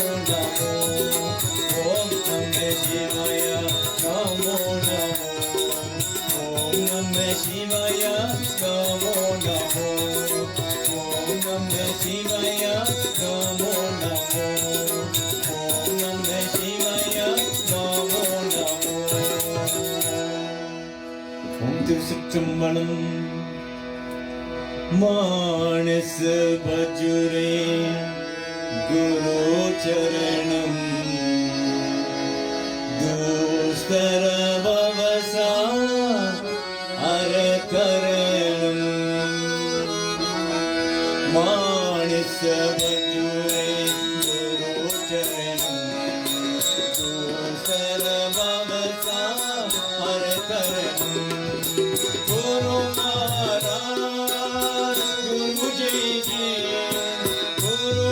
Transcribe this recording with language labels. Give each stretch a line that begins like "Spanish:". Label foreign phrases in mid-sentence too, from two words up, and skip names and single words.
Tamil: நமோ ஓம் நம சிவாய நமோ நமோ ஓம் நம சிவாய நமோ நமோ ஓம் நம சிவாய நமோ நமோ ஓம் நம சிவாய நமோ நமோ ஓம் திருச்சிற்றம்பலம்
Sanskrit: मानस भजरे गुरु चरणम् दुस्तर भवसा अरकरणम् मानस बंधुरे गुरुचरणम् दुस्तर भवसा अरकरणम् गुरु महाराज गुरु जय जय गुरु